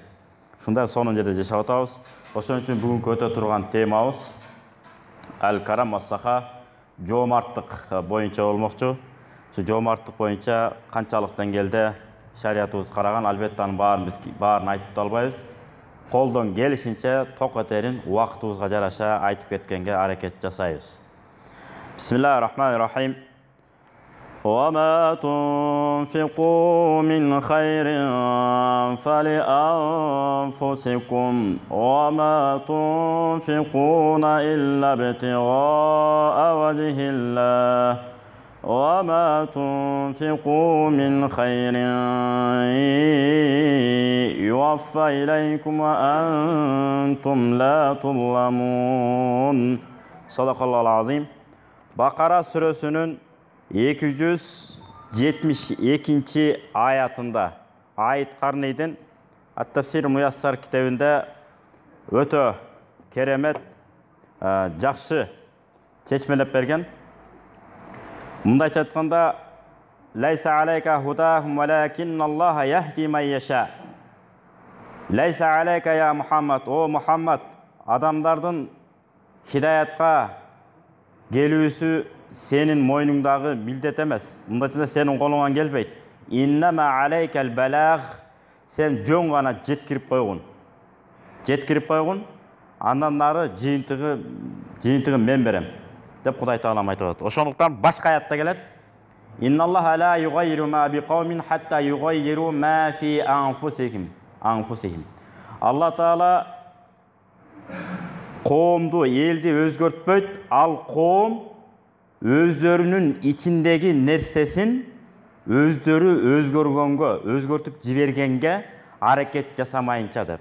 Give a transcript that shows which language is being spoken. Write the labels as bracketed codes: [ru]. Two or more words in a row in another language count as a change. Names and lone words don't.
[ky] Ушундай сонун жерде жашап атабыз. Ошон үчүн бүгүнкү өтө турган темабыз [ar] الكرم والسخاء, [ky] жоомарттык боюнча болмокчу. Ушу жоомарттык боюнча канчалык деңгээлде шариятыбыз караган, албетте анын баарын айтып да албайбыз. Колдон келишинче ток этерин убактыбызга жараша айтып кеткенге аракет жасайбыз. [ar] بسم الله الرحمن الرحيم. وَمَا تُنْفِقُوا مِنْ خَيْرٍ فَلِأَنْفُسِكُمْ وَمَا تُنْفِقُونَ إِلَّا ابْتِغَاءَ وَجْهِ اللَّهِ وَمَا تُنْفِقُوا مِنْ خَيْرٍ يُوَفَّى إِلَيْكُمْ وَأَنْتُمْ لَا تُظْلَمُونَ. صدق الله العظيم. [ky] Bakara surasının 272 ayatında ayet Qarniyдің Ат-Тафсир Муяссар китебинде өтө керемет жакшы чечмелеп берген. Мындайча айтканда, [ar] «ليس عليك هداهم ولكن الله يهدي من يشاء». ليس عليك يا محمد, [ky] о Мухаммад, адамдардын хидаятка келүүсү сенин мойнуңдагы милдет эмес. Мындайча сенин колуңан келбейт. [ar] إنما عليك البلاغ, [ky] сен жөн гана жеткирип койгун. Жеткирип койгун, андан нары жыйынтыгы мен берем деп Кудай Таалам айтып атат. Ошондуктан башка аятта келет. [ar] إن الله لا يغير ما بقوم حتى يغيروا ما بأنفسهم. [ky] Алла Таала коомду, элди өзгөртпөйт, ал коом өздөрүнүн ичиндеги нерсесин өздөрү өзгөргөнгө, өзгөртүп жибергенге аракет жасамайынча деп.